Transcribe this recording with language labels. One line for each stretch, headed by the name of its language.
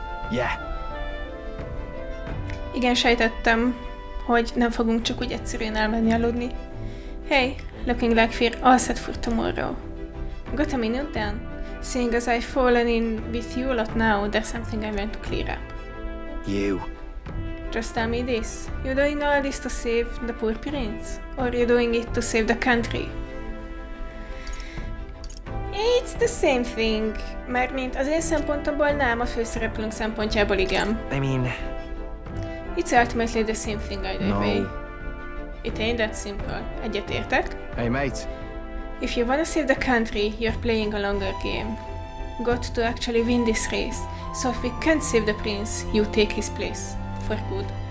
English: Yeah.
Hungarian: Igen, sejtettem, hogy nem fogunk csak úgy egyszerűen elmenni aludni.
English: Hey, looking like we're all set for tomorrow. Got a minute then? Seeing as I've fallen in with you a lot now, there's something I want to clear up. You. Just tell me this. You doing all this to save the poor prince? Or you doing it to save the country? It's the same thing.
Hungarian: Mármint az én szempontomból nem, a főszereplőnk szempontjából igen.
English: I mean... It's ultimately the same thing either way. It ain't that simple.
Hungarian: Egyetértek?
English: Hey, mate. If you wanna save the country, you're playing a longer game. Got to actually win this race. So if we can't save the prince, you take his place. For good.